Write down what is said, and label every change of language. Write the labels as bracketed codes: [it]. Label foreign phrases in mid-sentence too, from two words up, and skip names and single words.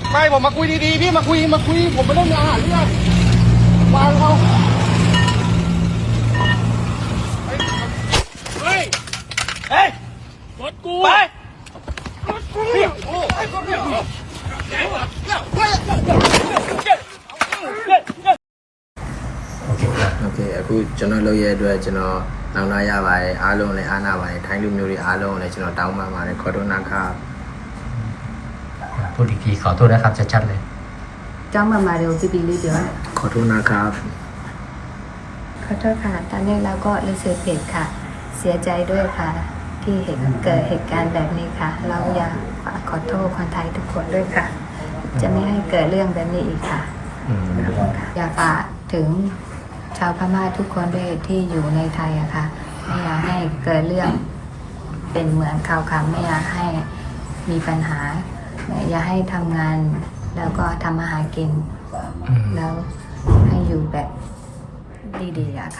[th] ไม่ผมมาคุยดีๆพี่มาคุยผมไม่ได้มาหาเรื่องวางเขาเฮ้ยรถกูไปรถกูโอ้ยโอเค [my] အခုကျွန်တော်လုပ်ရတဲ့အတွက်ကျွန်တော်နောင်နာရပါတယ်အားလုံးလည်းအားနာပါတယ်ထိုင်းလူမျိုးတွေအားလုံးလည်းကျွန်တော်တောင်းပန်ပါတယ်ခေါ်တော့နာခါ [th] พูดอีกทีขอโทษนะครับชัดๆเลย จ้องมาเร็วปีๆเลยเดี๋ยว ขอโทษนะครับ ขอโทษค่ะตอนนี้เราก็รู้สึกผิดค่ะ เสียใจด้วยค่ะ ที่เกิดเหตุการณ์แบบ นี้ค่ะ เราอยากขอโทษคนไทยทุกคนด้วยค่ะ จะไม่ให้เกิดเรื่องแบบนี้อีกค่ะอยากฝากถึงชาวพม่าทุกคนด้วยที่อยู่ในไทยอะค่ะไม่อยากให้เกิดเรื่องเป็นเหมือนข่าวค่ะไม่อยากให้มีปัญหาอยากให้ทำงานแล้วก็ทำอาหารกินแล้วให้อยู่แบบดีๆอะค่ะ